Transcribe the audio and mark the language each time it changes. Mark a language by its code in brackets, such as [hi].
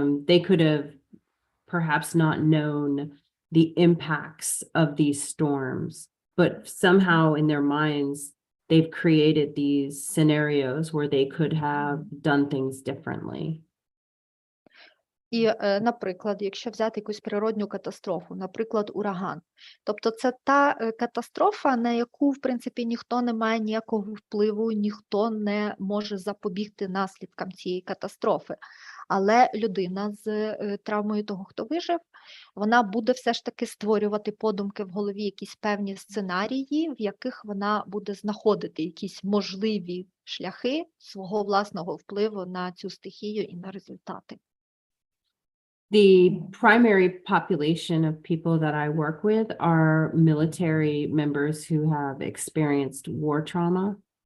[en] They could have perhaps not known the impacts of these storms, but somehow in their minds, they've created these scenarios where they could have done things differently. [uk] І, наприклад, якщо взяти якусь природню катастрофу, наприклад, ураган, тобто це та катастрофа, на яку, в принципі, ніхто не має ніякого впливу, ніхто не може запобігти наслідкам цієї катастрофи. Але людина з травмою того, хто вижив, вона буде все ж таки створювати подумки в голові якісь певні сценарії, в яких вона буде знаходити якісь можливі шляхи свого власного впливу на цю стихію і на результати. [en] The primary population of people that I work with are military members who have experienced war trauma.